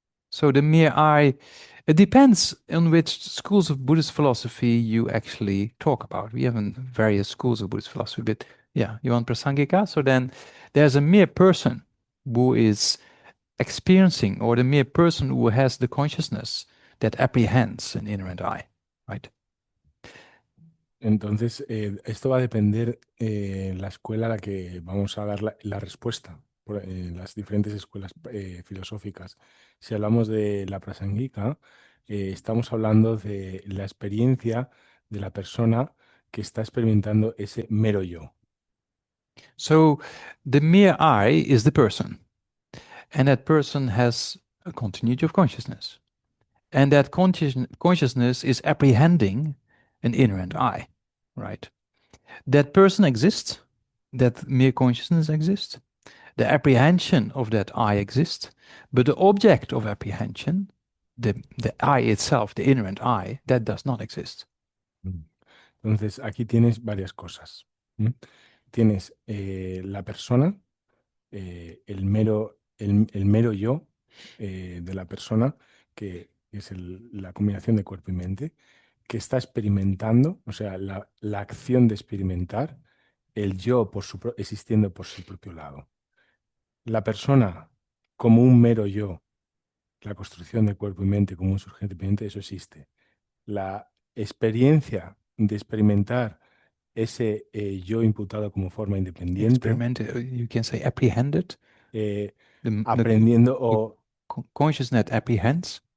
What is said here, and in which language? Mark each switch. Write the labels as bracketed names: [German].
[English] So the mere I, it depends on which schools of Buddhist philosophy you actually talk about. We have various schools of Buddhist philosophy, but yeah, you want Prasangika? So then there's a mere person who is experiencing, or the mere person who has the consciousness that apprehends an inherent I, right? [Spanish] Entonces, esto va a depender la escuela a la que vamos a dar la respuesta, las diferentes escuelas filosóficas. Si hablamos de la Prasangika, estamos hablando de la experiencia de la persona que está experimentando ese mero yo. [English] So the mere I is the person, and that person has a continuity of consciousness, and that consciousness is apprehending an inherent I, right? That person exists, that mere consciousness exists. The apprehension of that I exists, but the object of apprehension, the I itself, the inherent I, that does not exist. [Spanish] Entonces, aquí tienes varias cosas. ¿Mm? Tienes la persona, el mero yo de la persona, que es la combinación de cuerpo y mente, que está experimentando, o sea, la acción de experimentar, el yo existiendo por su propio lado. La persona como un mero yo, la construcción de cuerpo y mente como un sujeto independiente, eso existe. La experiencia de experimentar ese yo imputado como forma independiente, [English] Experiment, you can say apprehended. eh, The [Spanish] aprendiendo o [English] consciousness apprehends.